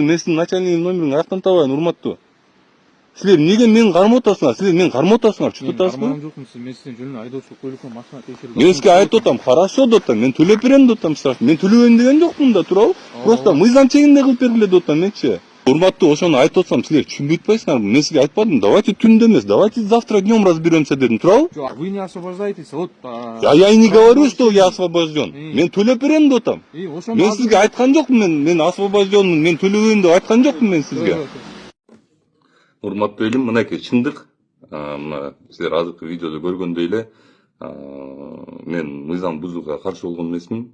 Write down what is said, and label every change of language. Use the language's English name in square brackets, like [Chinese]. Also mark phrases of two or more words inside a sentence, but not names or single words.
[Kyrgyz] Мен сиздин начальник номериңди каяктан табайын, урматтуу? Силер эмнеге мени кармап атасыңар? Силер мени кармап атасыңар, түшүнүп атасызбы? Жокмун, мен сиздин жөнүндө айдоочулук көлүккө машина текшерип. Мен сизге айтып атам, хорошо деп атам, мен төлөп берем деп атам сразу. Мен төлөбөйм деген жокмун да, туурабы? Просто мыйзам чегинде кылып бергиле деп атам менчи. Урматтуу, ошону айтып атсам силер түшүнбөй атпайсыңарбы? Мен сизге айтпадым, давайте түндө эмес, [Russian] давайте завтра днем разберемся [Kyrgyz] дедим, туурабы? [Russian] Вы не освобождаетесь, вот. Я и не говорю, что я освобожден. [Kyrgyz] Мен төлөп берем деп атам. Мен сизге айткан жокмун, мен освобожденмун, мен төлөбөйм деп айткан жокмун мен сизге. Урматтуу элим, мынакей чындык. Мына силер азыркы видеодо көргөндөй эле, мен мыйзам бузууга каршы болгон эмесмин.